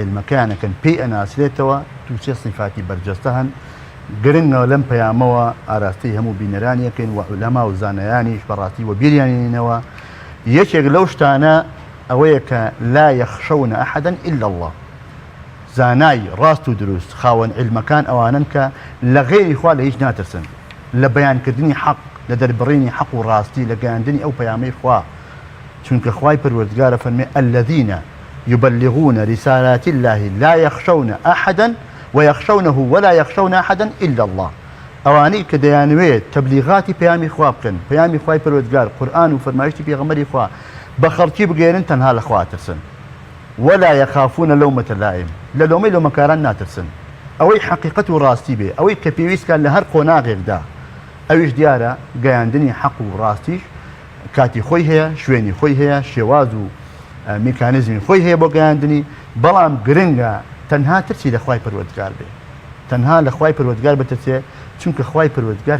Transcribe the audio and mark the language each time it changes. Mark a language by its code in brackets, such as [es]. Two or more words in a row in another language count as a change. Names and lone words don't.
[ckb] عیلمەکانەکەن پێی ئەناسرێتەوە تووسێ صفاتی بەرجەستە هەن گرنگەوە لەم پەیامەوە ئاراستی هەموو بینەرانیەکەین و عولەما و زانایانیش بەڕاستی و بیریانینەوە یەکێک لەو شتانە ئەوەیە کە [ar] لا یەخشەونە ئەحەدەن ئیلا الله [ckb] زانای ڕاست و دروست خاوەن عیلمەکان ئەوانن کە لە غێری خوا لە هیچ ناترسن لە بەیانکردنی حەق لە دەربڕینی حەق و ڕاستی لە گەیاندنی ئەو پەیامەی خوا چونکە خوای پەروەردگارە فەرمێ [ar] الذين يبلغون رسالات الله لا يخشون أحدا ويخشونه ولا يخشون أحدا إلا الله [ckb] ئەوانەی کە دەیانوێت تەبلیغاتی پەیامی خوا بکەن پەیامی خوای پەروەردگار قورئان و فەرمایشتی پێغەمبەری خوا بە خەڵکی بگێرن تەنها لە خوا ترسن [ar] ولا يخافون لومة لائم [ckb] لە لۆمەی لۆمەکاران ناترسن ئەوەی حەقیقەت و ڕاستی بێ ئەوەی کە پێویستکان لە هەر قۆناغێکدا ئەویش دیارە گەیاندنی حەق و ڕاستیش کاتی خۆی هەیە شوێنی خۆی هەیە شێواز و میکانیزمی خۆی هەیە بۆ گەیاندنی بەڵام گرنگە تەنها ترسی لە خوای پەروەردگار بێ تەنها لە خوای پەروەردگار بترسێ چونکە خوای پەروەردگار